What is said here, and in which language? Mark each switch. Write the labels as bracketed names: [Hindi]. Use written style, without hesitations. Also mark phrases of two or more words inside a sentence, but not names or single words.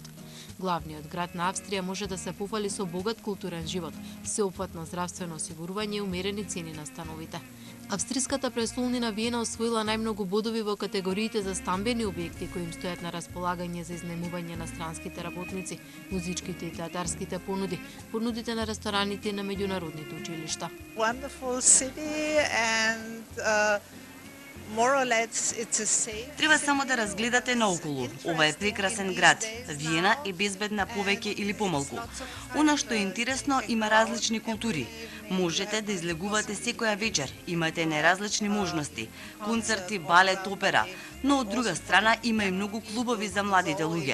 [Macedonian] Главниот град на Австрија може да се пофали со богат културен живот, сеопфатно здравствено осигурување и умерени цени на становите. Австриската престолнина Виена освоила најмногу бодови во категориите за стамбени објекти кои им стојат на располагање за изнемување на странските работници, музичките и театарските понуди, понудите на рестораните и на меѓународните училишта. [English] Wonderful city and [Macedonian] Треба само да разгледате наоколу. Ова е прекрасен град. Виена е безбедна повеќе или помалку. Она што е интересно, има различни култури. Можете да излегувате секоја вечер, имате неразлични можности, концерти, балет, опера, но од друга страна има и многу клубови за младите луѓе.